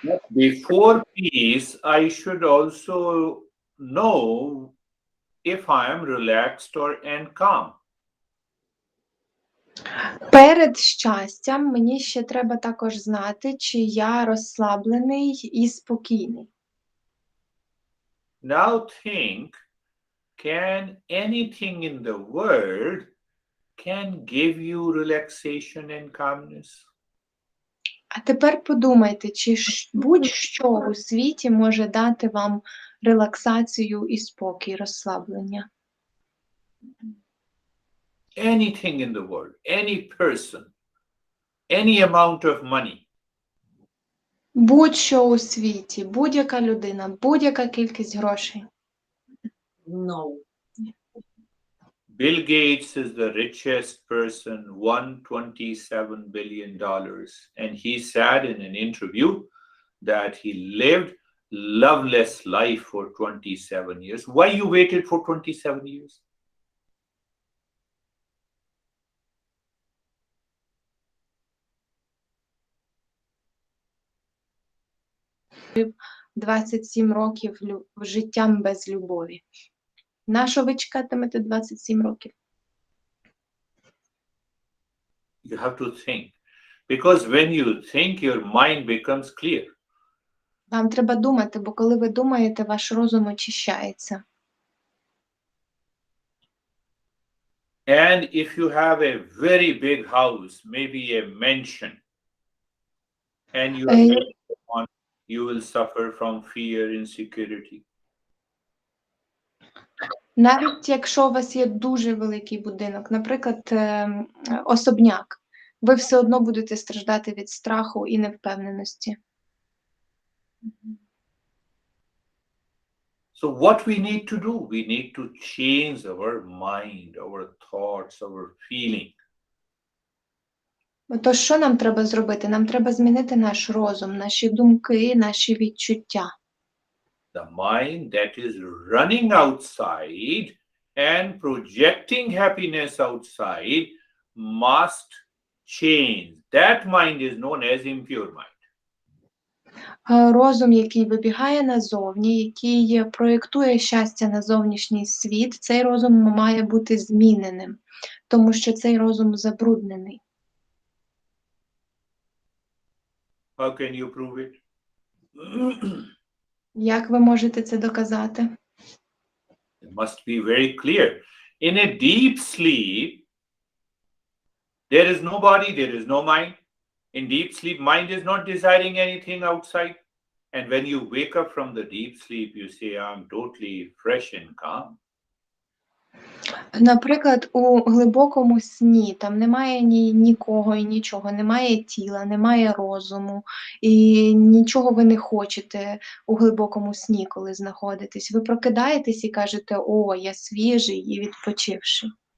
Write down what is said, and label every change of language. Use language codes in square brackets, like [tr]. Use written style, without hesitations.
[en] Before peace, I should also know if I am relaxed and calm. [uk] Перед щастям мені ще треба також знати, чи я розслаблений і спокійний. [en] Now think, can anything in the world can give you relaxation and calmness? [uk] А тепер подумайте, чи будь-що у світі може дати вам релаксацію і спокій, розслаблення. [en] Anything in the world, any person, any amount of money. [uk] Будь-що у світі, будь-яка людина, будь-яка кількість грошей. [en] No. Bill Gates is the richest person, won $27 billion. And he said in an interview that he lived loveless life for 27 years. Why you waited for 27 years? [uk] Жив 27 років життям без любові. Нащо ви чекатимете 27 років? [en] You have to think. Because when you think, your mind becomes clear. [uk] Вам треба думати, бо коли ви думаєте, ваш розум очищається. [en] And if you have a very big house, maybe a mansion, and you will suffer from fear, insecurity. [uk] Навіть якщо у вас є дуже великий будинок, наприклад, особняк, ви все одно будете страждати від страху і невпевненості. [en] So what we need to do? We need to change our mind, our thoughts, our feeling. [uk] Отож, що нам треба зробити? Нам треба змінити наш розум, наші думки, наші відчуття. [en] The mind that is running outside and projecting happiness outside must change. That mind is known as impure mind. [uk] Розум, який вибігає назовні, який проєктує щастя на зовнішній світ, цей розум має бути зміненим, тому що цей розум забруднений. [en] How can you prove it? [uk] Як ви можете це доказати? [en] It must be very clear. In a deep sleep, there is no body, there is no mind. In deep sleep, mind is not desiring anything outside. And when you wake up from the deep sleep, you say, I'm totally fresh and calm. [uk] Наприклад, у глибокому сні там немає нікого і нічого, немає тіла, немає розуму, і нічого ви не хочете у глибокому сні, коли знаходитесь. Ви прокидаєтесь і кажете, о, я свіжий і відпочивший.